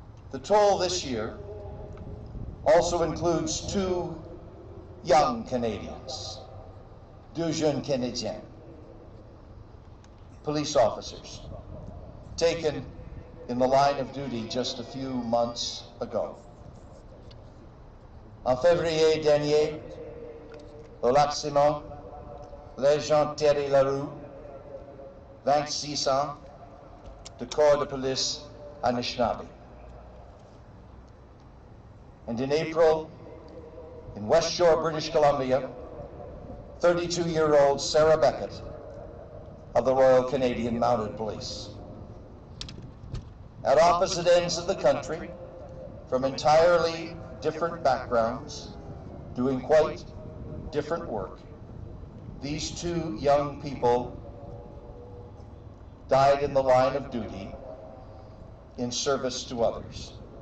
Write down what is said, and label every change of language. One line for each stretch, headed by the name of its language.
English: The toll this year also includes two young Canadians,
French: deux jeunes Canadiens,
English: police officers, taken in the line of duty just a few months ago.
French: En février dernier, au Lac-Simon, l'agent Thierry Leroux, 26 ans, de corps de police à Anishinaabe.
English: And in April, in West Shore, British Columbia, 32-year-old Sarah Beckett of the Royal Canadian Mounted Police. At opposite ends of the country, from entirely different backgrounds, doing quite different work, these two young people died in the line of duty in service to others.